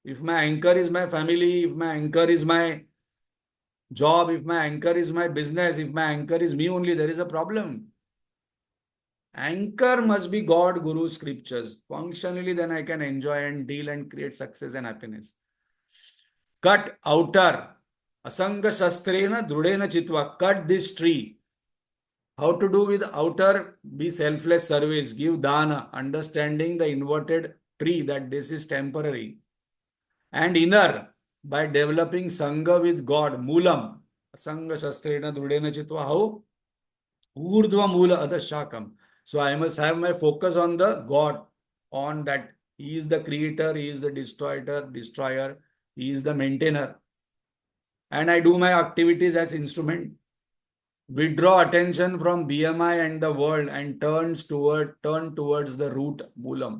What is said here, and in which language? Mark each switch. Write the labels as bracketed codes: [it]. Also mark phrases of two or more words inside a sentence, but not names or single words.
[en] If my anchor is my family, if my anchor is my job, if my anchor is my business, if my anchor is me only, there is a problem. Anchor must be God, Guru, scriptures. Functionally, then I can enjoy and deal and create success and happiness. Cut outer. [sa] असङ्ग शस्त्रेण दृढेन छित्त्वा. [en] Cut this tree. How to do with outer? Be selfless service. Give dana. Understanding the inverted tree that this is temporary. And inner, by developing Sangha with God. Moolam. [sa] असङ्ग शस्त्रेण दृढेन छित्त्वा. [en] How? [sa] ऊर्ध्व मूल अधःशाखम्. [en] So I must have my focus on the God, on that He is the creator, He is the destroyer, He is the maintainer. And I do my activities as instrument. Withdraw attention from BMI and the world and turn towards the root Moolam.